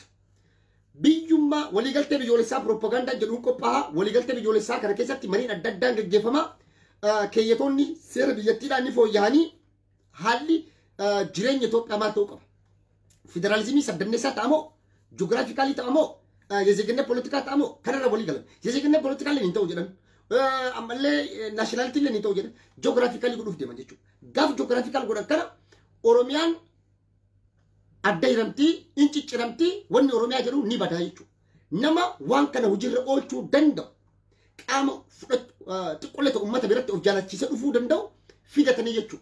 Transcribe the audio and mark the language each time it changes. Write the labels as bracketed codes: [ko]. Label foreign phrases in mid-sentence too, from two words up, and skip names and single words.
[om] Biyyummaa waliigaltee biyyoolessaa propaganda jedhuun qophaa'a waliigaltee biyyoolessaa kana keessatti mariin adda addaan gaggeeffama keeyyatoonni seera biyyattiidhaan ni fooyya'anii haalli jireenya Itoophiyaa maal ta'uu qaba? Federaalizimii saddanneessaa ta'amoo ji'oogiraafikaalii ta'amoo [am] የዜግነት ፖለቲካ [om] ta'amoo kanarra walii galan [am] የዜግነት ፖለቲካ [om] leen hin ta'u jedhan ammallee naashinaalitii leen hin ta'u jedhan ji'oogiraafikaalii godhuuf deeman jechuudha. Gaaf ji'oogiraafikaal godhan kana Oromiyaan adda hiramtii incicciramtii wanni Oromiyaa jedhu ni badaa jechuudha. Nama waan kana hojiirra oolchuu danda'u qaama xiqqoolleta uummata biratti of jaalachiisee dhufuu danda'u fidatanii jechuudha.